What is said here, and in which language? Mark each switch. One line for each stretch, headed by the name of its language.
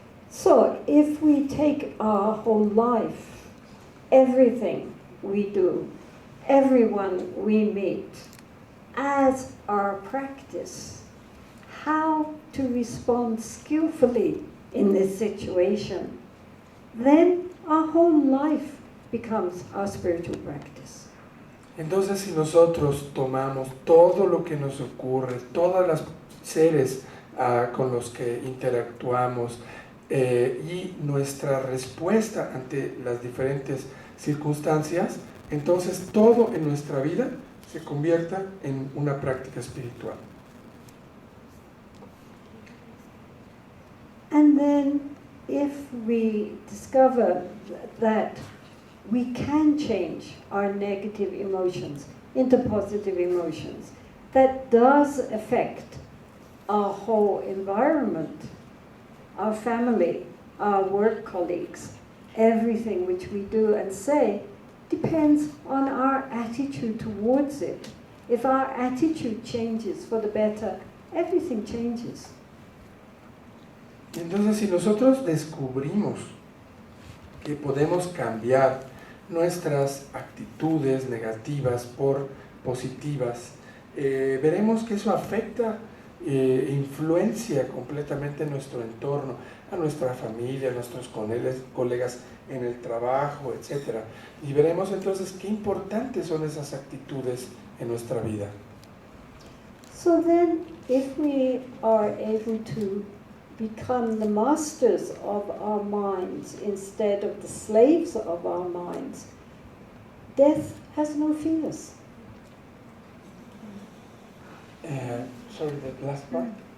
English: So if we take our whole life, everything we do, everyone we meet, as our practice, how to respond skillfully in this situation, then our whole life becomes our spiritual practice.
Spanish: Entonces, si nosotros tomamos todo lo que nos ocurre, todos los seres con los que interactuamos y nuestra respuesta ante las diferentes circunstancias, entonces todo en nuestra vida se convierta en una práctica espiritual.
English: And then, if we discover that we can change our negative emotions into positive emotions, that does affect our whole environment, our family, our work colleagues, everything which we do and say depends on our attitude towards it. If our attitude changes for the better, everything changes.
Spanish: Entonces, si nosotros descubrimos que podemos cambiar nuestras actitudes negativas por positivas, veremos que eso afecta, influencia completamente nuestro entorno, a nuestra familia, a nuestros colegas en el trabajo, etc. Y veremos entonces qué importantes son esas actitudes en nuestra vida.
English: So then, if we are able to become the masters of our minds instead of the slaves of our minds, death has no fears. Sorry, the last part?